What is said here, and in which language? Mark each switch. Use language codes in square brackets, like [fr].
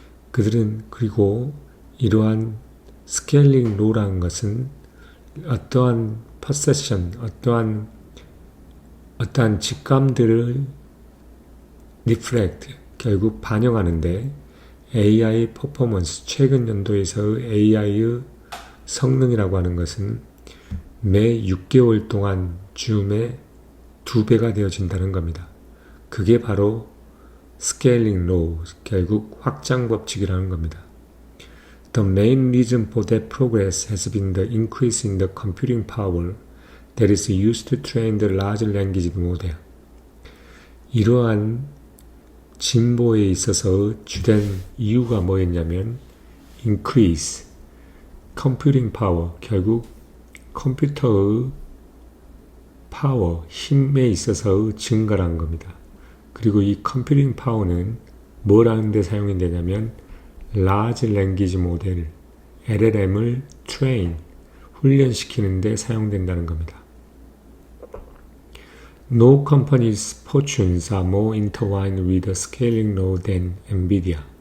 [ko] 그들은 그리고 이러한 스케일링 로라는 것은 어떠한 퍼셉션, 어떠한 직감들을 리플렉트, 결국 반영하는데 AI 퍼포먼스, 최근 연도에서의 AI의 성능이라고 하는 것은 매 6개월 동안 줌의 2배가 되어진다는 겁니다. 그게 바로 스케일링 로우, 결국 확장 법칙이라는 겁니다. [en] The main reason for that progress has been the increase in the computing power that is used to train the large language model. [ko] 이러한 진보에 있어서 주된 이유가 뭐였냐면 increase, computing power, 결국 컴퓨터의 파워, 힘에 있어서의 증가라는 겁니다. 그리고 이 컴퓨팅 파워는 뭘 하는 데 사용이 되냐면 large language model, LLM을 train, 훈련시키는 데 사용된다는 겁니다. [en] No company's fortunes are more intertwined with the scaling law than NVIDIA.